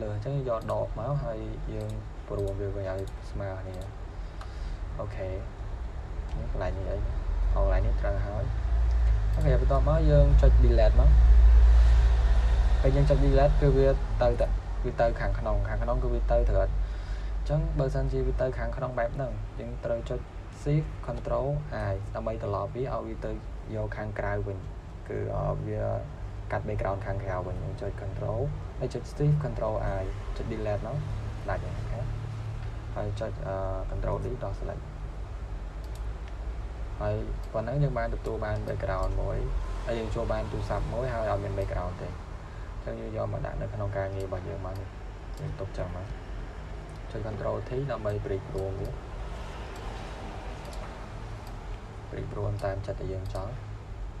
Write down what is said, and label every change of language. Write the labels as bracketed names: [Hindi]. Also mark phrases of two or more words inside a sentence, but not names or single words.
[Khmer] លើអញ្ចឹងយកដកមកហើយយើងព្រមវាវិញឲ្យស្មើគ្នាអូខេនេះកន្លែងនេះអីកន្លែងនេះត្រូវហើយអូខេ បន្ទាប់មកយើងចុច delete មកពេលយើងចុច delete គឺវាទៅខាងក្នុងគឺវាទៅត្រឹមអញ្ចឹងបើសិនជាវាទៅខាងក្នុងបែបហ្នឹងយើងត្រូវចុច [English] shift control I [Khmer] ដើម្បីត្រឡប់វាឲ្យវាទៅយកខាងក្រៅវិញគឺវាកាត់ background ខាងក្រៅវិញយើងចុច control ហើយចុច [English] shift control I [Khmer] ចុច delete មកដាច់ហើយចុច [English] control D [Khmer] ដោះ select ហើយប៉ុណ្ណឹងយើងបានទទួលបាន background មួយហើយយើងចូលបានទូរស័ព្ទមួយហើយអត់មាន background ទេអញ្ចឹងយើងយកមកដាក់នៅក្នុងការងាររបស់យើងមកនេះយើងទុកចឹងមកចុច [English] control T [Khmer] ដើម្បី break រួមវា break រួមតាមចិត្តដែលយើងចង់